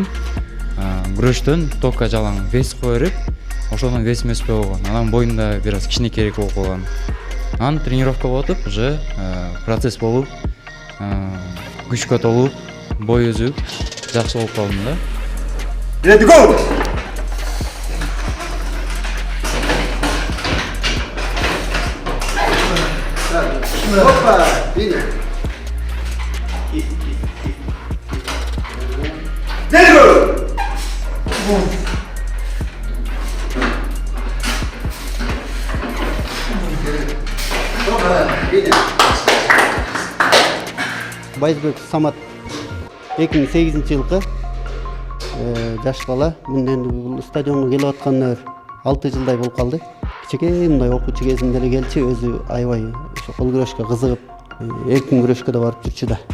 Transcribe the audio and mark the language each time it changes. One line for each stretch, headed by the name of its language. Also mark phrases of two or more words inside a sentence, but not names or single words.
Kyrgyz: Күрөштөн токка жалаң вес кое берип, ошодон весим өспөй койгон. Анан боюмда бир аз кичинекейрээк болуп калган. Анан тренировка болуп атып, уже процесс болуп, күчкө толуп, бой өзүп, жакшы болуп калдым да.
English: Ready go! Hoppa! Bine! Ready go! Hoppa! Bine!
Kyrgyz: Баязбеков Самат 2008-жылкы жаш бала. Мен энди стадионго келип атканына 6 жылдай болуп калды. Кичинекей мындай окуучу кезинде эле келчи, өзү аябай ошо кол күрөшкө кызыгып, эркин күрөшкө да барып жүрчү да.